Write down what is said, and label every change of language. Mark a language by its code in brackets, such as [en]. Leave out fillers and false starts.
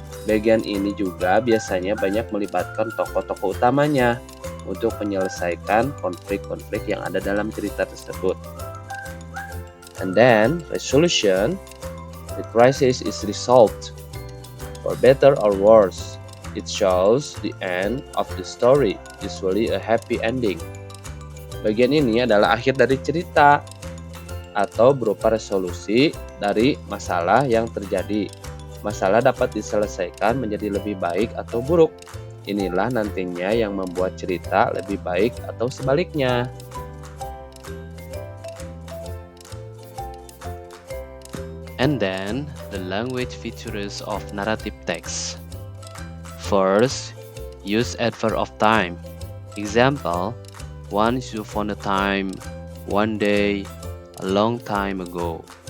[id] Bagian ini juga biasanya banyak melibatkan tokoh-tokoh utamanya untuk menyelesaikan konflik-konflik yang ada dalam cerita tersebut. [en] And then, resolution, the crisis is resolved. For better or worse, it shows the end of the story, usually a happy ending. [id] Bagian ini adalah akhir dari cerita atau berupa resolusi dari masalah yang terjadi. Masalah dapat diselesaikan menjadi lebih baik atau buruk. Inilah nantinya yang membuat cerita lebih baik atau sebaliknya. [en] And then, the language features of narrative text. First, use adverb of time. Example, once upon a time, one day, a long time ago.